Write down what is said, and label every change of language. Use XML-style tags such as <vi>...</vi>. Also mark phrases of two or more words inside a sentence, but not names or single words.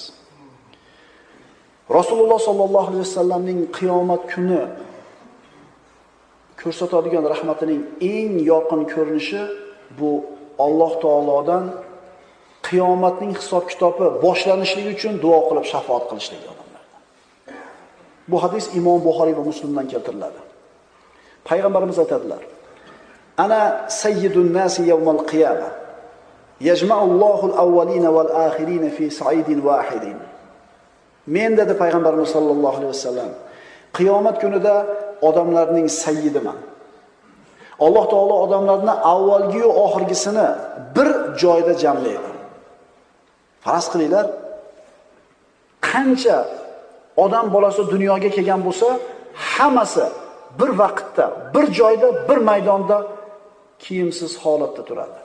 <uz>Rasululloh</uz> <ar>صلى الله عليه وسلم</ar> <uz>qiyomat kuni ko'rsatadigan rahmatining eng yorqin ko'rinishi bu Alloh taolodan qiyomatning hisob-kitobi boshlanishligi uchun duo qilib shafaat qilishlik odamlardan. Bu hadis Imom Buxoriy va Muslimdan keltiriladi. Payg'ambarimiz aytadilar:</uz> <ar>"أنا سيد الناس يوم القيامة. يجمع الله الأولين والآخرين في صعيد واحد."</ar> <uz>Men dedi payg'ambarimiz</uz> <ar>صلى الله عليه وسلم,</ar> <uz>qiyomat kunida odamlarning sayyidiman. Alloh taolo odamlarni avvalgi va oxirgisini bir joyda jamlaydi. Faraz qilinglar, qancha odam bolasi dunyoga kelgan bo'lsa, hammasi bir vaqtda, bir joyda, bir maydonda kiyimsiz holatda turadi.</uz>